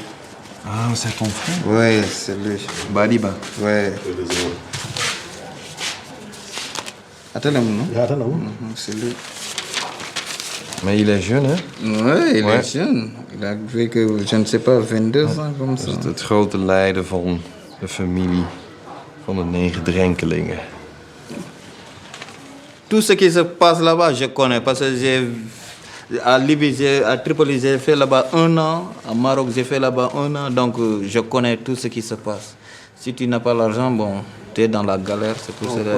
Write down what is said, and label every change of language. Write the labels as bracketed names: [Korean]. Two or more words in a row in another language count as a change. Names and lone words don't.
[French] Ah, c'est ton frère? Oui, c'est lui. Badiba. Oui. Attends, non? C'est lui. Mais il est jeune, hè? Oui, il est jeune. Il a vécu, je ne sais pas, 22 ans comme ça. [Dutch] Dat is het grote lijden van de familie van de 9 drenkelingen. [French] Tout ce qui se passe là-bas, je connais parce que à Libye, à Tripoli, j'ai fait là-bas 1 an. À Maroc, j'ai fait là-bas 1 an. Donc, je connais tout ce qui se passe. Si tu n'as pas l'argent, bon, tu es dans la galère. C'est pour cela.